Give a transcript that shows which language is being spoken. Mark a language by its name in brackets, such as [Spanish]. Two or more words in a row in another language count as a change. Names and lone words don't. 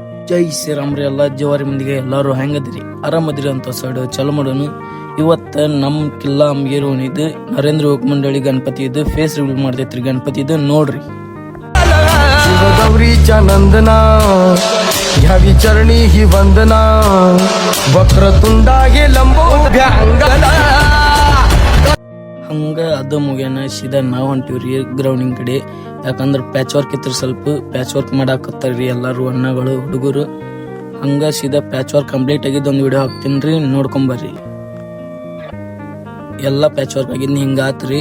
[Kannada] ಜೈ ಶ್ರೀರಾಮ್ರಿ. ಎಲ್ಲ ಜವಾರಿ ಮಂದಿಗೆ ಎಲ್ಲರೂ ಹೆಂಗದ್ರಿ, ಆರಾಮದ್ರಿ ಅಂತ ಸೈಡ್ ಚಲೋ ಮಾಡೋನು. ಇವತ್ತು ನಮ್ಮ ಕಿಲ್ಲಾ ಅಮ್ಗೇರು ಇದು ನರೇಂದ್ರ ಯೋಗ ಮಂಡಳಿ ಗಣಪತಿ ಇದು [English] face reveal [Kannada] ಮಾಡ್ತೈತ್ರಿ. ಗಣಪತಿ ಇದು ನೋಡ್ರಿ. [Marathi] शिवगौरीच्या नंदना घ्यावी चरणी ही वंदना वक्रतुंडागे लंबोभ्या अंगना. [Kannada] ಹಂಗ ಅದು ಮುಗ್ಯಾನ ಸೀದಾ ನಾವು ಹೊಂಟಿವ್ರಿ ಗ್ರೌಂಡಿನ ಕಡೆ. ಯಾಕಂದ್ರೆ [English] patch work [Kannada] ಇತ್ತು, ಸ್ವಲ್ಪ [English] patch work [Kannada] ಮಾಡಾಕತ್ತಾರ್ರಿ ಎಲ್ಲರೂ ಅಣ್ಣಗಳು ಹುಡುಗರು. ಹಂಗ ಸೀದಾ [English] patch work complete [Kannada] ಆಗಿದ್ದು ಒಂದು ವಿಡಿಯೋ ಹಾಕ್ತೀನಿ ರೀ, ನೋಡ್ಕೊಂಬರ್ರಿ. ಎಲ್ಲ [English] patch work [Kannada] ಆಗಿದ್ದು ಹಿಂಗೆ ಆತ್ರಿ.